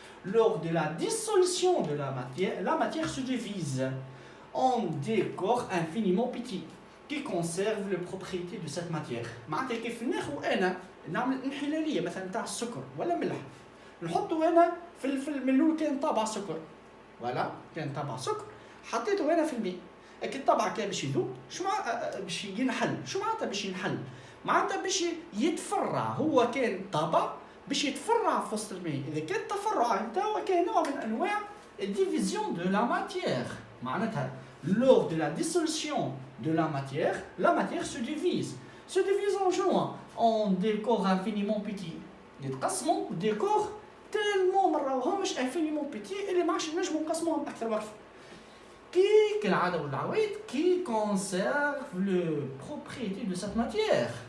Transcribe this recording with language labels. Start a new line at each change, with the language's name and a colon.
French: Lors de la dissolution de la matière se divise en des corps infiniment petits qui conservent les propriétés de cette matière.
Arabic: معناتها كيف ناخذ انا نعمل انحلاليه مثلا تاع السكر ولا ملح، نحطه انا في من الاول كان طابع سكر، فوالا كان طابع سكر حطيته هنا في الماء. اكيد طبعا كان باش يذوب. شو باش ينحل؟ شو معناتها باش ينحل؟ معناتها باش يتفرع. هو كان طابع باش يتفرع في وسط الماء. اذا كان التفرع نتاعو كان نوع من انواع الديفيزيون دو لا ماتيير.
French: معناتها lors de la dissolution de la matière se divise en شنو؟ en des corps infiniment petits.
Arabic: يتقسموا
French: des corps tellement
Arabic: ما راهمش
French: infiniment petits
Arabic: اللي ما عادش نجموا نقسموهم اكثر واكثر.
French: Qui,
Arabic: كالعادة والعوايد,
French: qui conserve le propriété de cette matière.